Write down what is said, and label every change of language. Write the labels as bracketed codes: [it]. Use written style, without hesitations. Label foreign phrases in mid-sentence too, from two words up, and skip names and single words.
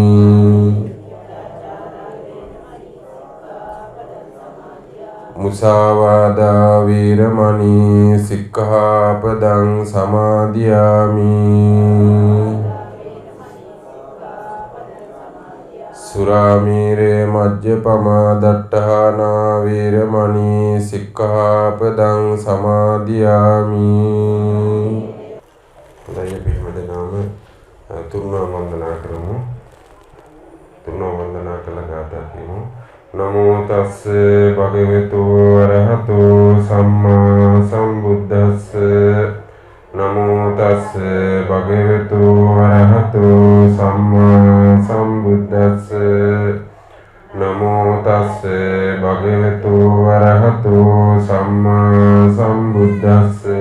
[pi] මුසාවාදා වීරමණී සික්ඛාපදං සමාදියාමි සුරාමීරේ මජ්ජපමා දට්ඨානා වීරමණී සික්ඛාපදං සමාදියාමි [si] හොඳයි අපි හැමදෙනාම තුන්ව වන්දනා කරමු තුන්ව වන්දනා කළ ගාථා කියමු [pi] නමෝ තස්ස භගවතු අරහතෝ සම්මා සම්බුද්දස්ස නමෝ තස්ස භගවතු අරහතෝ සම්මා සම්බුද්දස්ස නමෝ තස්ස භගවතු අරහතෝ සම්මා සම්බුද්දස්ස